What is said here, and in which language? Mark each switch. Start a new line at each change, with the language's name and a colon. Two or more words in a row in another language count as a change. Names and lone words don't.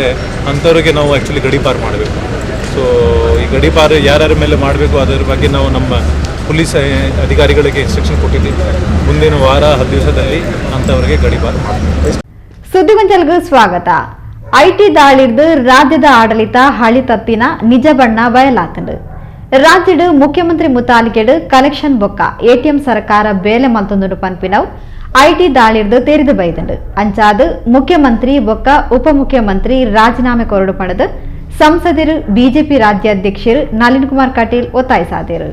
Kannada: ಅಂಥವ್ರಿಗೆ ನಾವು ಆ್ಯಕ್ಚುಲಿ ಗಡೀಪಾರು ಮಾಡಬೇಕು. ಸೊ ಈ ಗಡೀಪಾರು ಯಾರ್ಯಾರ ಮೇಲೆ ಮಾಡಬೇಕು ಅದರ ಬಗ್ಗೆ ನಾವು ನಮ್ಮ ಪೊಲೀಸ್ ಅಧಿಕಾರಿಗಳಿಗೆ ಇನ್ಸ್ಟ್ರಕ್ಷನ್ ಕೊಟ್ಟಿದ್ದೀವಿ. ಮುಂದಿನ ವಾರ 10 ದಿವಸದಲ್ಲಿ ಅಂಥವರಿಗೆ ಗಡೀಪಾರು ಮಾಡಬೇಕು.
Tulu: ಸುದ್ದಿಗೊಂಚಲ್ಗೂ ಸ್ವಾಗತ. ಐಟಿ ದಾಳಿರ್ದು ರಾಜ್ಯದ ಆಡಳಿತ ಹಳಿ ತಪ್ಪಿನ ನಿಜ ಬಣ್ಣ ಬಯಲಾತಂಡು. ರಾಜ್ಯಡು ಮುಖ್ಯಮಂತ್ರಿ ಮುತಾಲಿಕೆಡು ಕಲೆಕ್ಷನ್ ಬೊಕ್ಕ ಎಟಿಎಂ ಸರ್ಕಾರ ಬೇಲೆ ಮಲ್ತೊಂದು ಪನ್ಪಿನವು ಐಟಿ ದಾಳಿರ್ದು ತೆರೆದು ಬೈದಂಡು. ಅಂಚಾದು ಮುಖ್ಯಮಂತ್ರಿ ಬೊಕ್ಕ ಉಪಮುಖ್ಯಮಂತ್ರಿ ರಾಜೀನಾಮೆ ಕೊರಡು ಪಡೆದು ಸಂಸದರು ಬಿಜೆಪಿ ರಾಜ್ಯಾಧ್ಯಕ್ಷರು ನಳಿನ್ ಕುಮಾರ್ ಕಟೀಲ್ ಒತ್ತಾಯಿಸಾದರು.